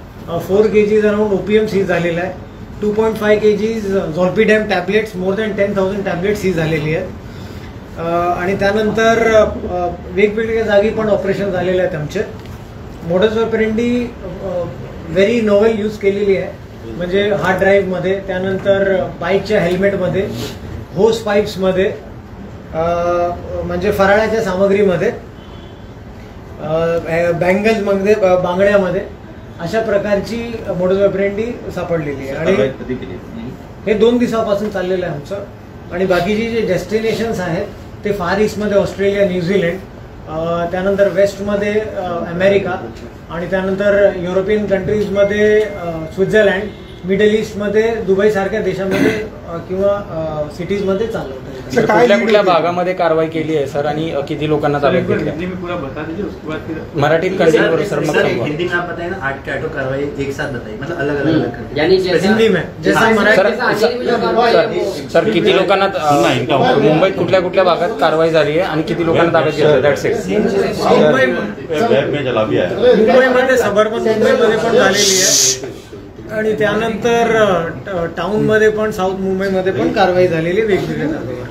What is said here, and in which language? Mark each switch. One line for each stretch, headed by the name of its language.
Marathi: 4 kgs around OPM seize झालेला आहे. 2.5 kgs झोल्पिडॅम tablets,
English: more than
Marathi: 10,000 tablets seize झालेली आहेत. आणि त्यानंतर वेगवेगळ्या जागी पण ऑपरेशन झालेले आहेत आमचे. Modus operandi
English: very novel
Marathi: use केलेली आहे. म्हणजे हार्ड ड्राईव्हमध्ये, त्यानंतर बाईकच्या हेल्मेटमध्ये, होस पाईप्समध्ये, म्हणजे फराळाच्या सामग्रीमध्ये, बँगल्समध्ये, बांगड्यामध्ये अशा प्रकारची मोडस ऑपरेंडी सापडलेली आहे. आणि हे 2 दिवसापासून चाललेलं आहे आमचं. आणि बाकीची जे डेस्टिनेशन्स आहेत ते फार ईस्टमध्ये ऑस्ट्रेलिया, न्यूझीलंड, त्यानंतर वेस्टमध्ये अमेरिका, आणि त्यानंतर युरोपियन कंट्रीजमध्ये स्वित्झर्लंड, मिडल ईस्टमध्ये दुबईसारख्या देशामध्ये किंवा सिटीजमध्ये चालू होतं. कुठल्या कुठल्या भागामध्ये कारवाई केली आहे सर, आणि किती लोकांना ताब्यात घेतलं? मराठीत कंटिन्यू करू सर. मग
Hindi: हिंदी में आप बताइए ना, 8 के 8 कार्रवाई एक साथ बताइए, मतलब अलग अलग करके. यानी हिंदी में जैसा
Marathi: सर किती लोकांना मुंबईत कुठल्या कुठल्या भागात कारवाई झाली आहे आणि किती लोकांना ताब्यात घेतलं?
English: That's it.
Marathi: मुंबईमध्ये सबर्बन मुंबईमध्ये पण झालेली आहे, आणि त्यानंतर टाउनमध्ये पण, साऊथ मुंबईमध्ये पण कारवाई झालेली आहे वेगवेगळ्या जागेवर.